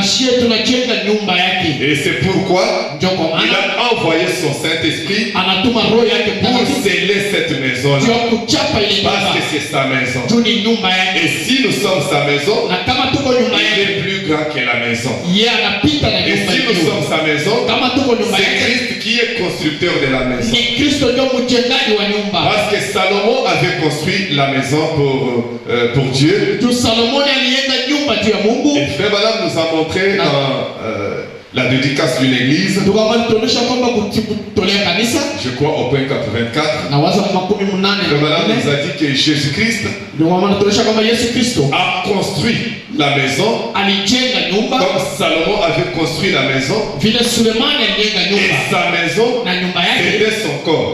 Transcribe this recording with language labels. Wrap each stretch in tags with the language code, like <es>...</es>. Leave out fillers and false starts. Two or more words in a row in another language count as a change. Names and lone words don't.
<fr>Et c'est pourquoi il a envoyé son Saint-Esprit pour sceller cette maison-là. Parce que c'est sa maison. Et si nous sommes sa maison, il est plus grand que la maison. Et si nous sommes sa maison, c'est Christ qui est constructeur de la maison.</fr> <sw>Ni Kristo ndio mjengaji wa nyumba.</sw> <fr>Parce que Salomon avait construit la maison pour Dieu.</fr> <sw>Tu Salomon alijenga nyumba juu ya Mungu.</sw> <fr>Et Frère Branham nous a montré dans la dédicace d'une église, je crois au point 84, Frère Branham nous a dit que Jésus-Christ a construit la maison comme Salomon avait construit la maison, et sa maison c'était son corps.</fr>